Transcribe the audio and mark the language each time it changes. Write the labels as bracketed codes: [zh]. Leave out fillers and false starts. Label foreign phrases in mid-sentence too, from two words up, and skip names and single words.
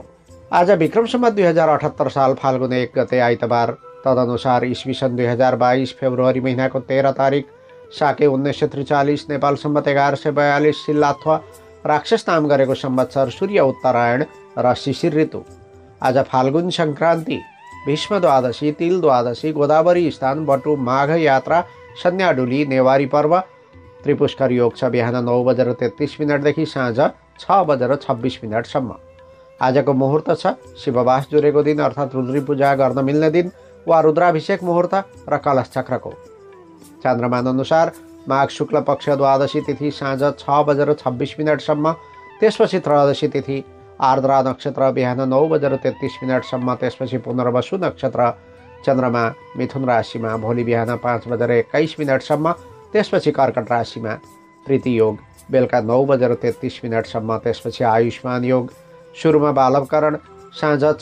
[ne] आज विक्रम सम्वत 2078 साल फाल्गुन 1 गते आइतबार, तदनुसार ईस्वी सन् 2022 फेब्रुअरी महिनाको 13 तारिक, साके 1943, नेपाल सम्वत 1142 सिल्लाथवा राक्षस नाम गरेको संवत्सर, सूर्य उत्तरायण र शिशिर ऋतु। आज फाल्गुन सङ्क्रान्ति, भीष्म द्वादशी, तिल द्वादशी, गोदावरी स्नान, बटु, माघ यात्रा, सन्याडुली, नेवारी पर्व, त्रिपुष्कर योग छ बिहान 9:33 देखि साँझ 6:26 आजको मुहुर्त छ शिववास जुरेको दिन अर्थात् रुद्री पूजा गर्न मिल्ने दिन वा रुद्राभिषेक मुहुर्त र कलश चक्रको। चन्द्रमान अनुसार माघ शुक्ल पक्ष द्वादशी तिथि साँझ 6:26 त्यसपछि त्रयोदशी तिथि आर्द्रा नक्षत्र बिहान 9:33 त्यसपछि पुनर्वसु नक्षत्र, चन्द्रमा मिथुन राशिमा भोलि बिहान 5:21 त्यसपछि कर्कट राशिमा, प्रीति योग बेलुका 9:33 त्यसपछि आयुष्मान योग, सुरुमा बालवकरण साँझ